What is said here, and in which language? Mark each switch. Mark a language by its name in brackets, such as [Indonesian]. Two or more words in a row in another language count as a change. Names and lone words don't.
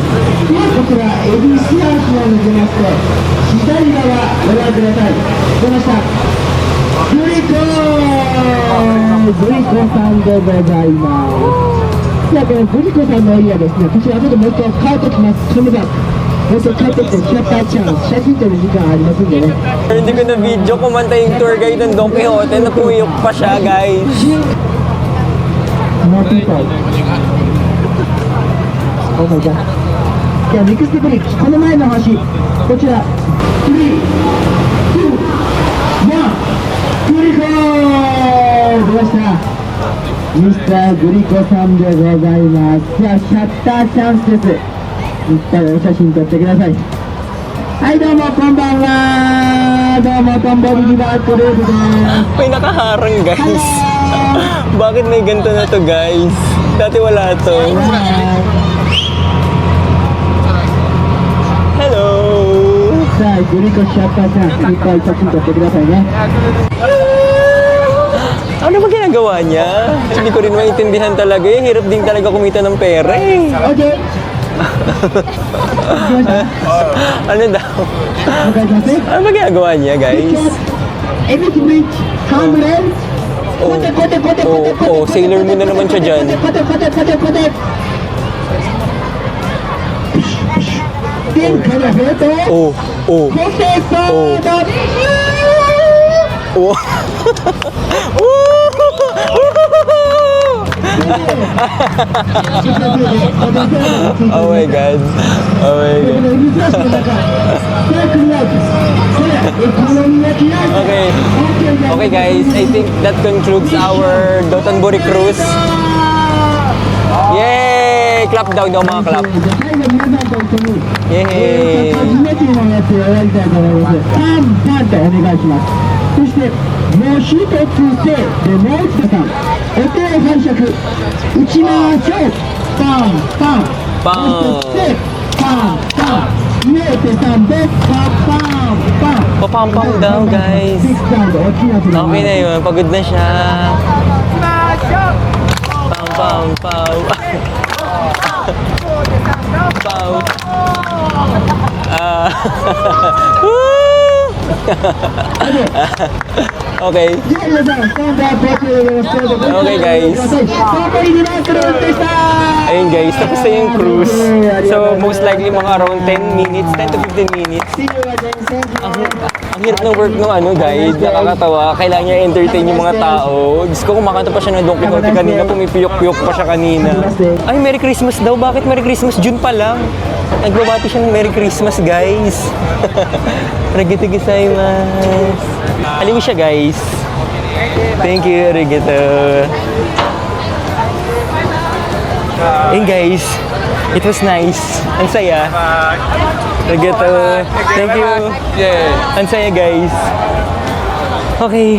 [Japanese] ではこちら恵比寿橋を抜けまして左側ご覧ください。出ました。グリコさんでございます。じゃあこのグリコさんのエリアですね、こちら後でもう一回帰ってきます。カメラもう一回帰ってきてキャッターチャンス、写真撮る時間ありますんでね。 [Filipino] Hindi ko na video, kumanta yung [English] tour guide [Filipino] ng Don Quixote, napuyok pa siya, guys. [English] More people. Oh my god. [Japanese] じゃあ [English] next bridge, [Japanese] この前の橋、こちら3、2、1、グリコー出ました。ミスターグリコさんでございます。じゃあシャッターチャンスです。いっぱいお写真撮ってください。はいどうもこんばんは。どうもトンボリリバートループです。 [Filipino] May nakaharang, guys. Bakit may ganito na to, guys? Dati wala to. Hello! さあグリコシャッターチャンス、いっぱい写真撮ってくださいね。 Ano ba ginagawa niya? Hindi ko rin maintindihan talaga eh. Hirap din talaga kumita ng pera eh. Okay. Ano daw? [Japanese] お願いします。 [Filipino] Ano ba ginagawa niya, guys? [English] Everything rich, humble. [Filipino] Oh, oh, Sailor Moon na naman siya dyan. Kote. Then kaya heto. Oh, oh, [Japanese] Kote soda. [English] oh. Oh my God. Oh my God. Okay. Okay guys, I think that concludes our Dotonbori cruise. [Filipino] Yay! Clap daw mga clap. Yay! [Japanese] そしてもう一つでもう一つさんお手を拝借打ちましょう。パンパンパンそしてパンパン上手さんでパンパンパン [Filipino] Papampam daw guys. [English] six sound [Japanese] 大きな音で [Filipino] Okay na yun, pagod na siya. Pam pam pam. Pam. Ah. [English] Woo! Okay. Okay guys. [Filipino] Ayun guys, tapos na yung cruise. [English] So most likely mga around 10 minutes, 10 to 15 minutes. [Filipino] Ang hirap ng work ng guide, nakakatawa. Kailangan niya entertain yung mga tao. Diyos ko, kumakanta pa siya ng Don Quixote kanina, pumipiyok-piyok pa siya kanina. Ay, [English] Merry Christmas [Filipino] daw. Bakit [English] Merry Christmas? [Filipino] June pa lang. Nagbabati siya ng [English] Merry Christmas, [Filipino] guys. [Japanese] ありがとうございます. [Filipino] Aliwi siya, guys. [English] Thank you, arigato. [Filipino] Ayun, guys. [English] It was nice. [Filipino] Ang saya. [Japanese] Arigato. [English] Thank you. [Filipino] Ang saya, guys. Okay.